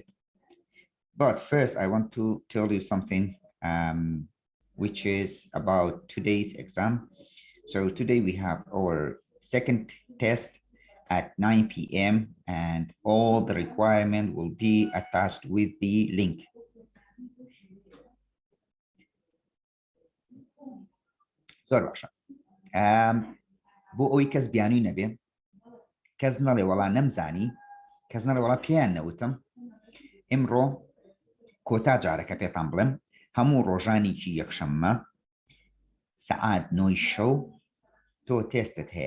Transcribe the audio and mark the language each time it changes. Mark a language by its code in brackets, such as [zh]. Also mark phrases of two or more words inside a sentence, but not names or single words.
[en] But first, I want to tell you something, which is about today's exam. So today we have our second test at 9 p.m. and all the requirement will be attached with the link. [ckb] زۆر باشە. بۆ ئەوەی کەس بیانووی نەبێ، کەس نەڵێ وەڵا نەمزانی، کەس نەڵێ وەڵا پێیان نەوتم، ئێمڕۆ کۆتا جارەکە پێتان بڵێم، هەموو ڕۆژانێکی یەکشەممە سەعات 9 شەو تۆ تێستت هەیە.